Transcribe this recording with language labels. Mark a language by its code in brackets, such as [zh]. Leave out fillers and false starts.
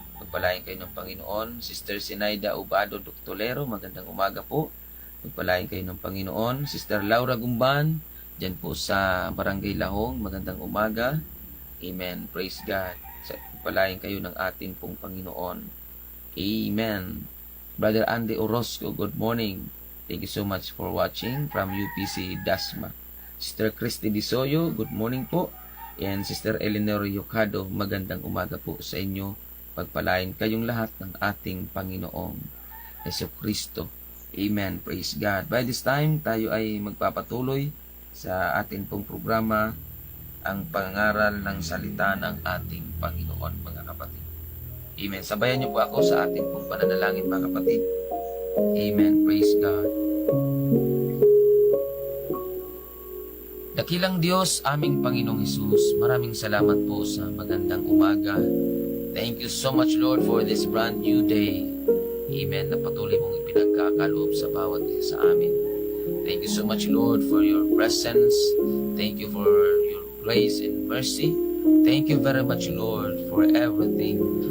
[tl] Pagpalain kayo ng Panginoon. Sister Sinaida Ubado Doctolero, magandang umaga po. Pagpalain kayo ng Panginoon. Sister Laura Gumban, dyan po sa Barangay Lahong, magandang umaga. Amen. [en] Praise God. [tl] Pagpalain kayo ng ating pong Panginoon. Amen. [en] Brother Andy Orozco, good morning. Thank you so much for watching from UPC Dasma. [tl] Sister Christy Disoyo, [en] good morning [tl] po. And Sister Eleanor Yocado, magandang umaga po sa inyo. Pagpalain kayong lahat ng ating Panginoong Jesucristo. Amen. [en] Praise God. By this time, [tl] tayo ay magpapatuloy sa ating pong programa, ang pangaral ng salita ng ating Panginoon, mga kapatid. Amen. Sabayan niyo po ako sa ating pong pananalangin, mga kapatid. [en] Amen. Praise God. [tl] Dakilang Diyos, aming Panginoong Hesus, maraming salamat po sa magandang umaga. [en] Thank you so much, Lord, for this brand new day. Amen. [tl] Na patuloy mong ipinagkakaloob sa bawat isa sa amin. [en] Thank you so much, Lord, for your presence. Thank you for your grace and mercy. Thank you very much, Lord, for everything.